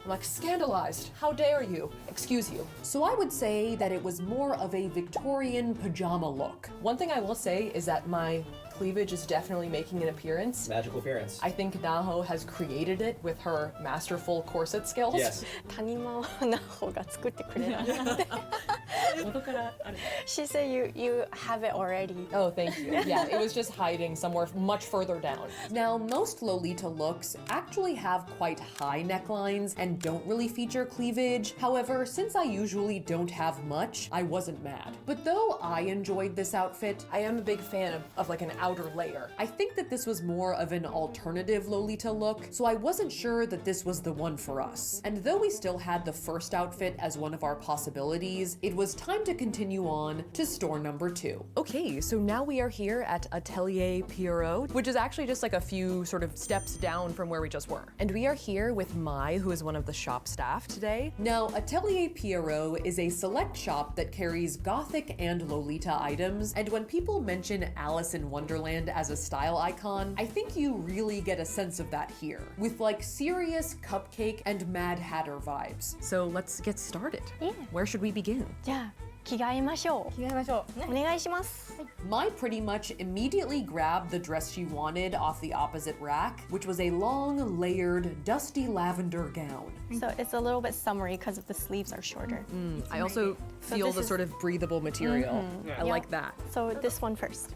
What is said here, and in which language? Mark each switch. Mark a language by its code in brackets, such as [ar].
[en] I'm like, scandalized, how dare you? Excuse you. So I would say that it was more of a Victorian pajama look. One thing I will say is that my cleavage is definitely making an appearance. Magical appearance. I think Naho has created it with her masterful corset skills. Yes. [ja] 谷間なほが作ってくれたんだって。 [en] She said you have it already. Oh, thank you. Yeah, it was just hiding somewhere much further down. Now, most Lolita looks actually have quite high necklines and don't really feature cleavage. However, since I usually don't have much, I wasn't mad. But though I enjoyed this outfit, I am a big fan of like an outer layer. I think that this was more of an alternative Lolita look, so I wasn't sure that this was the one for us. And though we still had the first outfit as one of our possibilities, it was time to continue on to store number 2. Okay, so now we are here at Atelier Pierrot, which is actually just like a few sort of steps down from where we just were. And we are here with Mai, who is one of the shop staff today. Now, Atelier Pierrot is a select shop that carries Gothic and Lolita items, and when people mention Alice in Wonderland as a style icon, I think you really get a sense of that here, with like serious cupcake and Mad Hatter vibes. So let's get started. Yeah. Where should we begin? [ja] じゃあ着替えましょう。着替えましょう。お願いします。 [en] Mai pretty much immediately grabbed the dress she wanted off the opposite rack, which was a long, layered, dusty lavender gown. So it's a little bit summery because of the sleeves are shorter. I also feel this the is- sort of breathable material. I like that. So this one first.